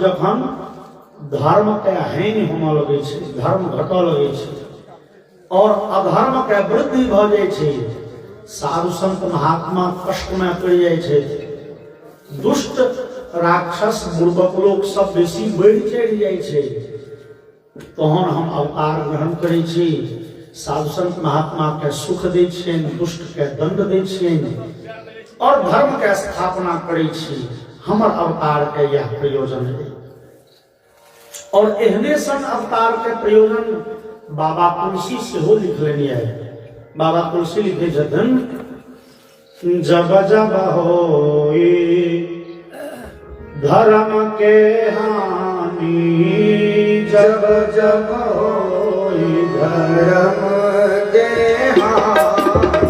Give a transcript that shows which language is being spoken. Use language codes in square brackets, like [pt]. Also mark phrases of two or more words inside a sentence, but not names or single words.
[mai] जखन धर्म के हानि होमय लगे धर्म घटय लगे और अधर्म के वृद्धि भ जाय साधु संत महात्मा कष्ट में पड़ जाए छे, दुष्ट राक्षस बुर्बक लोग सब बेसी बढ़ चढ़ जाए छे, तहन हम अवतार ग्रहण करै छी, साधु संत महात्मा के सुख दै छियनि, दुष्ट के दंड दै छियनि और धर्म के स्थापना करै छी। हमर अवतार के यह प्रयोजन है। और एहने सन अवतार के प्रयोजन बाबा तुलसी सेहो लिखलनि है। बाबा तुलसी लिखे छथिन, [awa] जब जब होई धर्म के हानि, जब जब होई धर्म के हानि,